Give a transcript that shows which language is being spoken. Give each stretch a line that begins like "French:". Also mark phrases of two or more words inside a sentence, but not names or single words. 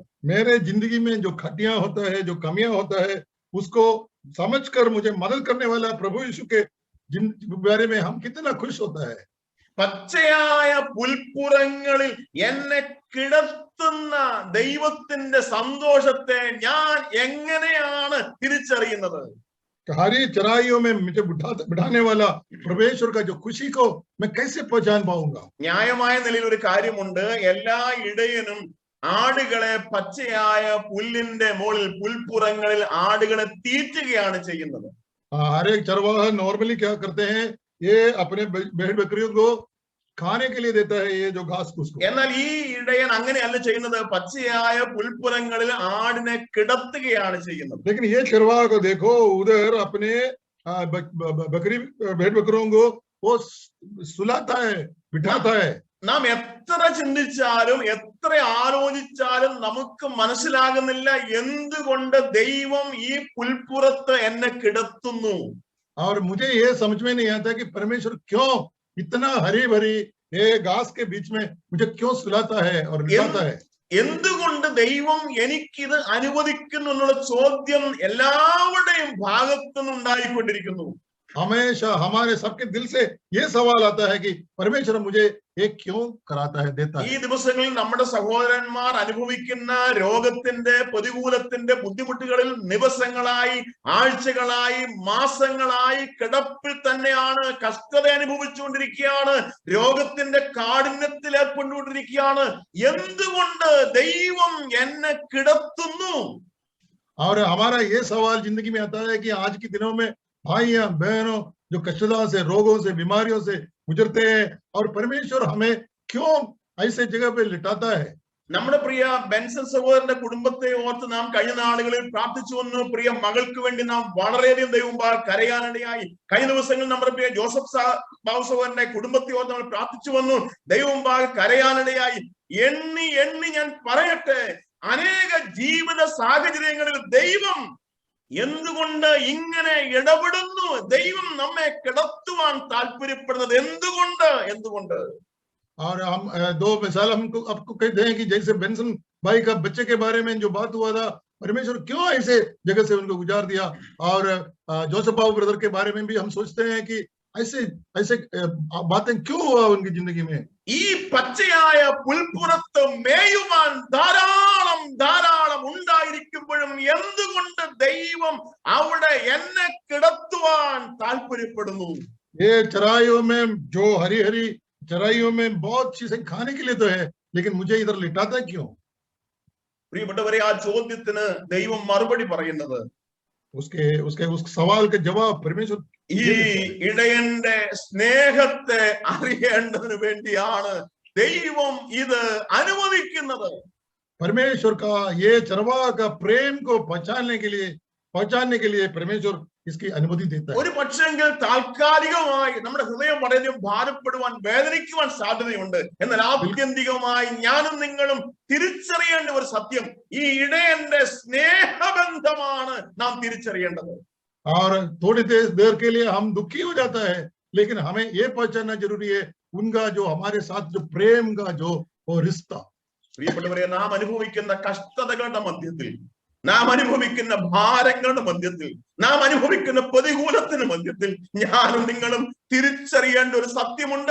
Hindi: मेरे जिंदगी में जो खटियां होता है, जो कमियां होता है, उसको समझकर मुझे मदद करने वाला प्रभु यीशु के बारे में हम कितना खुश होता है.
Malayalam: പച്ചയായ പുൽപ്പുറങ്ങളിൽ എന്നെ കിടത്തുന്ന ദൈവത്തിന്റെ സന്തോഷത്തെ ഞാൻ എങ്ങനെയാണ് തിരിച്ചറിയുന്നത്?
Hindi: हरी चराइयों में मुझे बिठाने वाला परमेश्वर का जो खुशी को मैं कैसे पहचान पाऊंगा?
Malayalam: ന്യായമായ നിലയിൽ ഒരു കാര്യമുണ്ട്. എല്ലാ ഇടയനും ആടുകളെ പച്ചയായ പുല്ലിന്റെ മുകളിൽ പുൽപ്പുറങ്ങളിൽ ആടുകളെ തീറ്റുകയാണ് ചെയ്യുന്നത്.
Hindi: हर एक चरवाहा नॉर्मली क्या करते हैं, ये अपने भेड़ बकरियों को खाने के लिए देता है ये जो घास फूस को.
Malayalam: എന്നാൽ ഈ ഇടയൻ അങ്ങനെയല്ല ചെയ്യുന്നത്. പച്ചയായ പുൽപ്പുറങ്ങളിൽ ആടിനെ കിടത്തുകയാണ് ചെയ്യുന്നത്.
Hindi: लेकिन ये चरवाहा को देखो, उधर अपने बकरी भेड़ बकरियों को वो सुलाता है, बिठाता है.
Malayalam: നാം എത്ര ചിന്തിച്ചാലും എത്ര ആലോചിച്ചാലും നമുക്ക് മനസ്സിലാകുന്നില്ല എന്തുകൊണ്ട് ദൈവം ഈ പുൽപ്പുറത്ത് എന്നെ കിടത്തുന്നു.
Hindi: और मुझे ये समझ में नहीं आता कि परमेश्वर क्यों इतना हरी भरी ये घास के बीच में मुझे क्यों सुलाता है और लिटाता है.
Malayalam: എന്തുകൊണ്ട് ദൈവം എനിക്കിത് അനുവദിക്കുന്നു എന്നുള്ള ചോദ്യം എല്ലാവരുടെയും ഭാഗത്തുനിന്ന് ഉണ്ടായിക്കൊണ്ടിരിക്കുന്നു.
Hindi: हमेशा हमारे सबके दिल से ये सवाल आता है कि परमेश्वर मुझे ये क्यों कराता है, देता है.
Malayalam: ഈ ദിവസങ്ങളിൽ നമ്മുടെ സഹോദരന്മാർ അനുഭവിക്കുന്ന രോഗത്തിന്റെ പ്രതികൂലത്തിന്റെ ബുദ്ധിമുട്ടുകളിൽ ദിവസങ്ങളായി ആഴ്ചകളായി മാസങ്ങളായി കിടപ്പിൽ തന്നെയാണ്, കഷ്ടത അനുഭവിച്ചുകൊണ്ടിരിക്കുകയാണ്, രോഗത്തിന്റെ കാഠിന്യത്തിൽ ഏർപ്പെട്ടുകൊണ്ടിരിക്കുകയാണ്. എന്തുകൊണ്ട് ദൈവം എന്നെ കിടത്തുന്നു?
Hindi: और हमारा ये सवाल जिंदगी में आता है कि आज के दिनों में भाइयां बहनों जो कष्टता से, रोगों से, बीमारियों से गुजरते हैं, और परमेश्वर हमें क्यों ऐसे जगह पे लिटाता है.
Malayalam: നമ്മുടെ പ്രിയ ബെൻസൺ സഹോദരന്റെ കുടുംബത്തെ ഓർത്ത് നാം കഴിഞ്ഞ നാളുകളിൽ പ്രാർത്ഥിച്ചു വന്നു. പ്രിയ മകൾക്ക് വേണ്ടി നാം വളരെയധികം ദൈവം കരയാനിടയായി. കഴിഞ്ഞ ദിവസങ്ങളിൽ നമ്മുടെ പ്രിയ ജോസഫ് ബാബു സഹോദരന്റെ കുടുംബത്തെ ഓർത്ത് നമ്മൾ പ്രാർത്ഥിച്ചു വന്നു. ദൈവം കരയാനിടയായി. എണ്ണി എണ്ണി ഞാൻ പറയട്ടെ, അനേക ജീവിത സാഹചര്യങ്ങളിൽ ദൈവം എന്തുകൊണ്ട് ഇങ്ങനെ ഇടപെടുന്നു? ദൈവം നമ്മെ കിടത്തുവാൻ താല്പര്യപ്പെടുന്നത് എന്തുകൊണ്ട്?
Hindi: और हम दो मिसाल हमको आपको कहते हैं कि जैसे बेंसन भाई का बच्चे के बारे में जो बात हुआ था, परमेश्वर क्यों ऐसे जगह से उनको गुजार दिया. और जोसेफ बाबू ब्रदर के बारे में भी हम सोचते हैं कि ऐसे बातें क्यों हुआ उनकी जिंदगी में.
Malayalam: ഈ പച്ചയായ പുൽപ്പുറത്ത് മേയുവാൻ ധാരാളം ഉണ്ടായിരിക്കുമ്പോഴും എന്തുകൊണ്ട് ദൈവം അവിടെ എന്നെ കിടത്തുവാൻ താല്പര്യപ്പെടുന്നു?
Hindi: ये चराइयों में जो हरी हरी चराइयों में बहुत चीजें खाने के लिए तो है, लेकिन मुझे इधर लिटाता क्यों?
Malayalam: പ്രിയപ്പെട്ടവരെ, ആ ചോദ്യത്തിന് ദൈവം മറുപടി പറയുന്നത്,
Hindi: उस सवाल का जवाब परमेश्वर
Malayalam: ഈ ഇടയന്റെ സ്നേഹത്തെ അറിയേണ്ടതിന് വേണ്ടിയാണ് ദൈവം ഇത് അനുവദിക്കുന്നത്.
Hindi: परमेश्वर का ये चरवाहा का प्रेम को पहचानने के लिए परमेश्वर इसकी अनुमति देता है.
Malayalam: ഒരു പക്ഷെങ്കിൽ താൽക്കാലികമായി നമ്മുടെ ഹൃദയം വളരെയധികം ഭാരപ്പെടുവാൻ, വേദനിക്കുവാൻ സാധ്യതയുണ്ട്. എന്നാൽ ആത്യന്തികമായി ഞാനും നിങ്ങളും തിരിച്ചറിയേണ്ട ഒരു സത്യം, ഈ ഇടയന്റെ സ്നേഹബന്ധമാണ് നാം തിരിച്ചറിയേണ്ടത്.
Hindi: और थोड़ी देर के लिए हम दुखी हो जाता है, लेकिन हमें ये पहचानना जरूरी है उनका जो हमारे साथ जो प्रेम का जो वो रिश्ता.
Malayalam: പ്രിയപ്പെട്ടവരെ, നാം അനുഭവിക്കുന്ന കഷ്ടതകളുടെ മധ്യത്തിൽ, നാം അനുഭവിക്കുന്ന ഭാരങ്ങളുടെ മധ്യത്തിൽ, നാം അനുഭവിക്കുന്ന പ്രതികൂലത്തിന് മധ്യത്തിൽ ഞാനും നിങ്ങളും തിരിച്ചറിയേണ്ട ഒരു സത്യമുണ്ട്.